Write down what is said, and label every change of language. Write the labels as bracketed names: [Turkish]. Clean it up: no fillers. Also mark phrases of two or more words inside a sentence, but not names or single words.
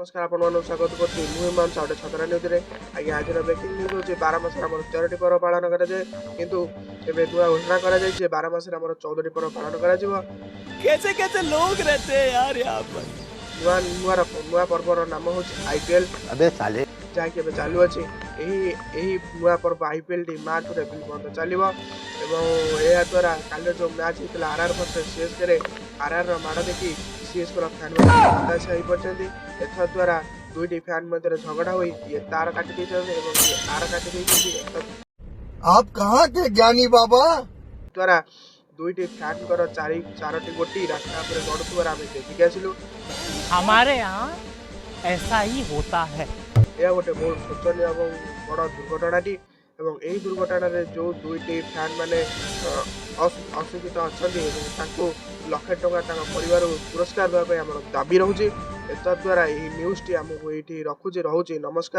[Odia] ଆପଣମାନଙ୍କୁ ସ୍ୱାଗତ କରୁଛି ମୁଁ ହିମାଂଶୁ ଗୋଟେ ଛତରା ନ୍ୟୁଜ୍ରେ। ଆଜ୍ଞା ଆଜିର [English] breaking news [Odia] ହେଉଛି 12 ମାସରେ ଆମର 13ଟି ପର୍ବ ପାଳନ କରାଯାଏ, କିନ୍ତୁ ଏବେ ନୂଆ ଘୋଷଣା କରାଯାଇଛି ଯେ 12 ମାସରେ ଆମର 14ଟି ପର୍ବ ପାଳନ କରାଯିବ। [Hindi] कैसे कैसे लोग रहते हैं यार यहाँ पर। [Odia] ନୂଆ ପର୍ବର ନାମ ହେଉଛି IPL, [Hindi] अबे साले [Odia] ଯାହାକି ଏବେ ଚାଲୁଅଛି। ଏହି ନୂଆ ପର୍ବ IPLଟି ମାର୍ଚ୍ଚରୁ ଏପ୍ରିଲ ପର୍ଯ୍ୟନ୍ତ ଚାଲିବ ଏବଂ ଏହା ଦ୍ୱାରା କାଲିର ଯେଉଁ ମ୍ୟାଚ୍ ହେଇଥିଲା RR ଭର୍ସେସ୍ CSKରେ RRର ମାଡ଼ ଦେଖି CSKର ଫ୍ୟାନ୍ମାନେ ହତାଶ ହୋଇପଡ଼ିଛନ୍ତି। ଏଥର ଦ୍ୱାରା ଦୁଇଟି ଫ୍ୟାନ୍ ମଧ୍ୟରେ ଝଗଡ଼ା ହୋଇ ଇଏ ତାର କାଟି ଦେଇଛନ୍ତି ଏବଂ ଇଏ ଆର କାଟି ଦେଇଛନ୍ତି। [Hindi] आप कहाँ के ज्ञानी बाबा? [Odia] ଦ୍ୱାରା ଦୁଇଟି ଫ୍ୟାନ୍ଙ୍କର ଚାରୋଟି ଗୋଟି ରାସ୍ତା ଉପରେ ଗଡ଼ୁଥିବାର ଆମେ ଦେଖିକି ଆସିଲୁ। [Hindi] हमारे यहाँ ऐसा ही होता है। [Odia] ଏହା ଗୋଟେ ବହୁତ ଶୋଚନୀୟ ଏବଂ ବଡ଼ ଦୁର୍ଘଟଣାଟି ଏବଂ ଏହି ଦୁର୍ଘଟଣାରେ ଯେଉଁ ଦୁଇଟି ଫ୍ୟାନ୍ ମାନେ ଅସୁଖିତ ଅଛନ୍ତି ଏବଂ ତାଙ୍କୁ ଲକ୍ଷେ ଟଙ୍କା ତାଙ୍କ ପରିବାରକୁ ପୁରସ୍କାର ଦେବା ପାଇଁ ଆମର ଦାବି ରହୁଛି। ଏତଦ୍ୱାରା ଏହି ନ୍ୟୁଜ୍ଟି ଆମକୁ ଏଇଠି ରହୁଛି।